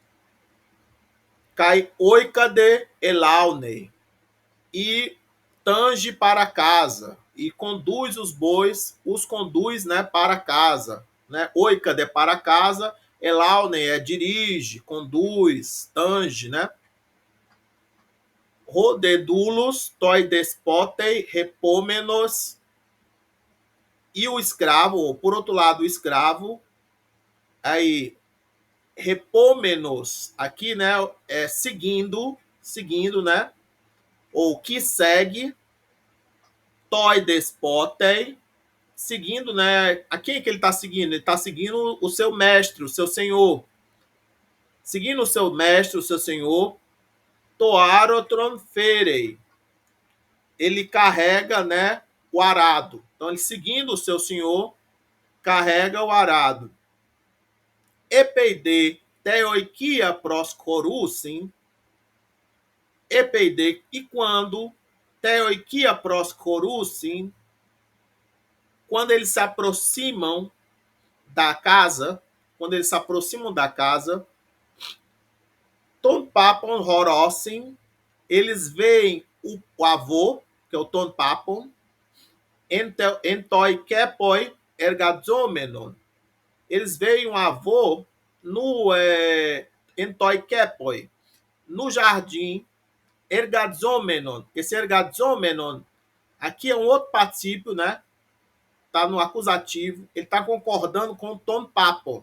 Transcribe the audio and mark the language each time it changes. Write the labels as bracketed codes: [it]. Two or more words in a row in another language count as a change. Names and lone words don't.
[el] καὶ οἴκαδε ἐλαύνει, [pt] e tange para casa, e conduz os bois, os conduz, né, para casa, né? [el] οἴκαδε [pt] para casa, Elaune é dirige, conduz, tange, né? [el] ὁ δὲ δοῦλος τῷ δεσπότῃ ἑπόμενος, [pt] e o escravo, ou por outro lado, o escravo, aí, repômenos, aqui, né, é seguindo, né, ou que segue, [el] τῷ δεσπότῃ, [pt] seguindo, né, a quem que ele está seguindo? Ele está seguindo o seu mestre, o seu senhor. Seguindo o seu mestre, o seu senhor, [el] τὸ ἄροτρον φέρει, [pt] ele carrega, né, o arado. Então, ele seguindo o seu senhor, carrega o arado. [el] ἐπειδὴ τῇ οἰκίᾳ προσχωροῦσιν, ἐπειδὴ, [pt] e quando [el] τῇ οἰκίᾳ προσχωροῦσιν, [pt] quando eles se aproximam da casa, [el] τὸν πάππον ὁρῶσιν, [pt] eles veem o avô, que é o tonpapon, [el] ἐν τῷ κήπῳ ἐργαζόμενον, [pt] eles veem um avô no entoikepoi, no jardim, ergazomenon. Esse ergazomenon aqui é um outro particípio, né? Está no acusativo, ele está concordando com o [el] τὸν πάππον.